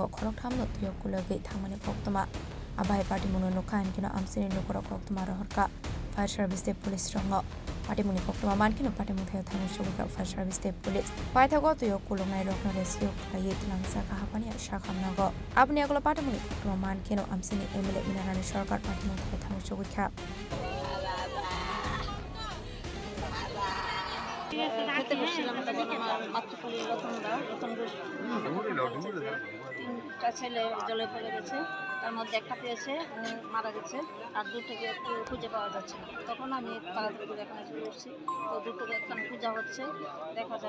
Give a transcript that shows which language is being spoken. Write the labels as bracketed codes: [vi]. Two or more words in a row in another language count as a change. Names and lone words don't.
[trp] Kroktam no Yokulagi Tangmani Koktuma Abai party muno nokan kino amsini nukoro koktuma rohorka [en] fire service [trp] de police rongo party muni koktuma man kino party muthayo thanu shugika [en] fire service [trp] de police paithago to yokulungai rokna rescue khayi tlangsa ka hapani shakham nago apni aglo party muni koktuma man kino amsini MLA minarani sarkar party muthayo thanu shugika [bn] ছেলে জলে পড়ে গেছে তার মধ্যে একটা পেয়েছে মারা গেছে আর দূর থেকে একটু খুঁজে পাওয়া যাচ্ছে না তখন আমি তাড়াতাড়ি করে এখানে চলে এসেছি তো দূর থেকে এখানে পূজা হচ্ছে দেখা যাক